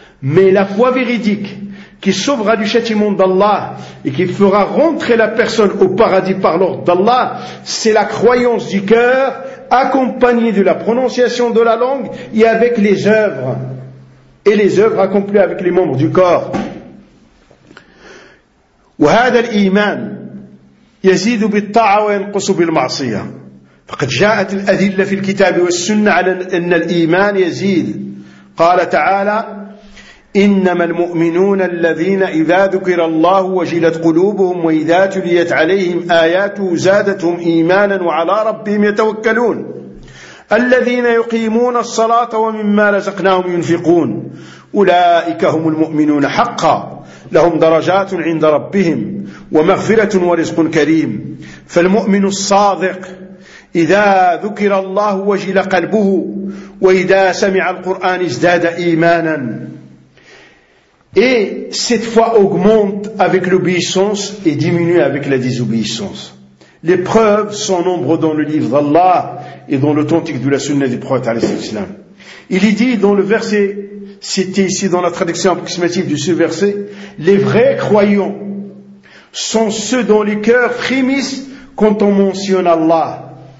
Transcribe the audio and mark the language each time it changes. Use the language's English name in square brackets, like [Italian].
[French] Mais la foi véridique qui sauvera du châtiment d'Allah et qui fera rentrer la personne au paradis par l'ordre d'Allah, c'est la croyance du cœur accompagnée de la prononciation de la langue et avec les œuvres. Et les œuvres accomplies avec les membres du corps. [Arabic] وهذا الإيمان يزيد بالطاعة وينقص بالمعصية. فقد جاءت الأدلة في الكتاب والسنة على أن الإيمان يزيد. قال تعالى إنما المؤمنون الذين إذا ذكر الله وجلت قلوبهم وإذا تليت عليهم آياته زادتهم إيمانا وعلى ربهم يتوكلون الذين يقيمون الصلاة ومما رزقناهم ينفقون أولئك هم المؤمنون حقا لهم درجات عند ربهم ومغفرة ورزق كريم فالمؤمن الصادق إذا ذكر الله وجل قلبه وإذا سمع القرآن ازداد إيمانا. [French] Et cette foi augmente avec l'obéissance et diminue avec la désobéissance. Les preuves sont nombreuses dans le livre d'Allah et dans l'authentique de la sunna du prophète alayhi salam. Il est dit dans le verset, cité ici dans la traduction approximative de ce verset, les vrais croyants sont ceux dont les cœurs frémissent quand on mentionne Allah.